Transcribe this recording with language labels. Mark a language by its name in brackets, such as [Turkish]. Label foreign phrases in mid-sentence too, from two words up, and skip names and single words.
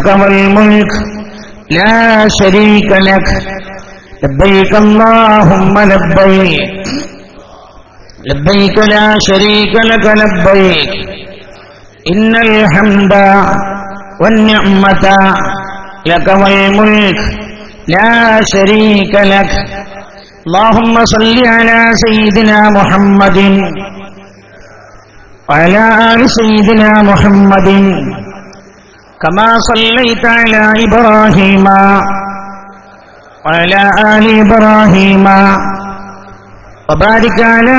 [Arabic] والملك لا شريك لك لبيك اللهم لبيك لبيك لا شريك لك لبيك إن الحمد والنعمة لك والملك لا شريك لك اللهم صل على سيدنا محمد وعلى آل سيدنا محمد كما صليت على إبراهيم وعلى آل إبراهيم وبارك على